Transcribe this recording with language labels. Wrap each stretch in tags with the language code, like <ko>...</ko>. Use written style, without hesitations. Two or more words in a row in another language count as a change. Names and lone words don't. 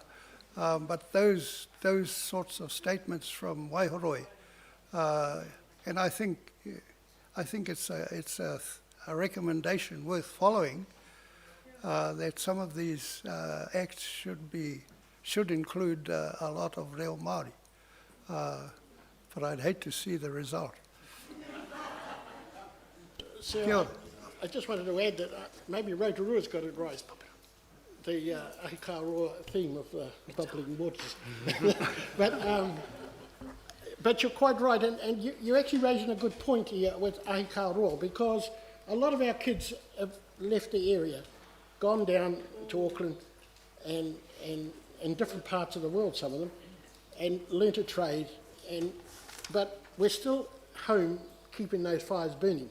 <en>But those sorts of statements from Waihoroi, and I think it's a recommendation worth following, that some of these acts should include a lot of</en> <mi>reo Māori.</mi> <en>But I'd hate to see the result. So</en> <mi>Kia ora.</mi> <en>I just wanted to add that maybe Rotorua's got it right, the ahikaroa theme of bubbling waters. But you're quite right, and you're actually raising a good point here with ahikaroa, because a lot of our kids have left the area, gone down to Auckland and different parts of the world, some of them, and learnt a trade, but we're still home keeping those fires burning.</en>